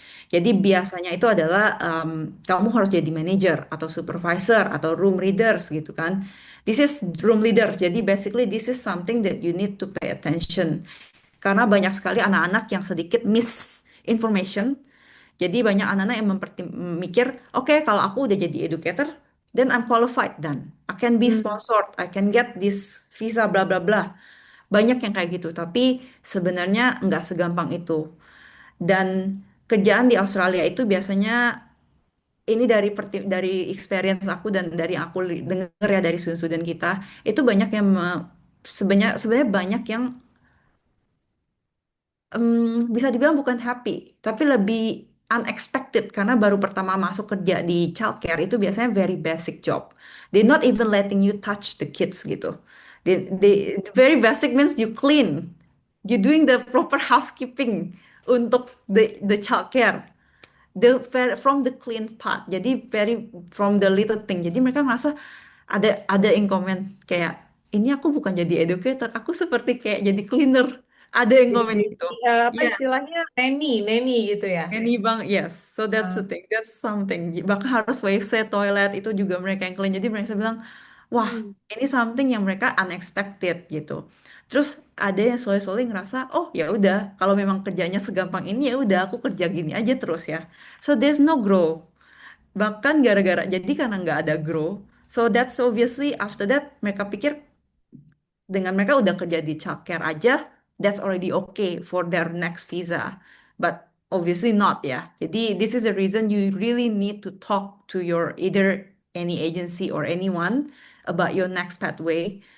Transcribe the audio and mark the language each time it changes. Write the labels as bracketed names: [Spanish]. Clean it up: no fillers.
[Indonesian] Jadi biasanya itu adalah kamu harus jadi manager atau supervisor atau room leaders gitu kan. [English] This is room leader. [Indonesian] Jadi [English] basically this is something that you need to pay attention. [Indonesian] Karena banyak sekali anak-anak yang sedikit misinformation. Jadi banyak anak-anak yang mikir, oke kalau aku udah jadi educator, [English] then I'm qualified [Indonesian] dan [English] I can be Hmm. sponsored, I can get this visa bla bla [Indonesian] bla. Banyak yang kayak gitu, tapi sebenarnya nggak segampang itu. Dan kerjaan di Australia itu biasanya ini dari experience aku dan dari aku dengar ya dari student kita, itu banyak yang sebenarnya banyak yang bisa dibilang bukan happy, tapi lebih unexpected karena baru pertama masuk kerja di childcare itu biasanya [English] very basic job. They not even letting you touch the kids [Indonesian] gitu. [English] The very basic means you clean, you doing the proper housekeeping [Indonesian] untuk [English] the childcare. From the clean part. [Indonesian] Jadi [English] very from the little thing. [Indonesian] Jadi mereka merasa ada yang komen kayak ini aku bukan jadi educator, aku seperti kayak jadi cleaner. Ada yang Jadi komen gitu. apa Iya, istilahnya neni gitu ya. [English] any bang, yes. So that's the Ah. thing. That's something. [Indonesian] Bahkan harus WC, toilet itu juga mereka yang clean. Jadi mereka bilang, wah, Hmm. ini something yang mereka unexpected gitu. Terus ada yang soleh-soleh ngerasa, oh ya udah, kalau memang kerjanya segampang ini ya udah aku kerja gini aja terus ya. [English] So there's no grow. [Indonesian] Bahkan gara-gara jadi karena nggak ada grow. [English] So that's obviously after that [Indonesian] mereka pikir dengan mereka udah kerja di childcare aja, [English] that's already okay for their next visa. But obviously not ya. [Indonesian] Jadi [English] this is the reason you really need to talk to your either any agency or anyone about your next pathway.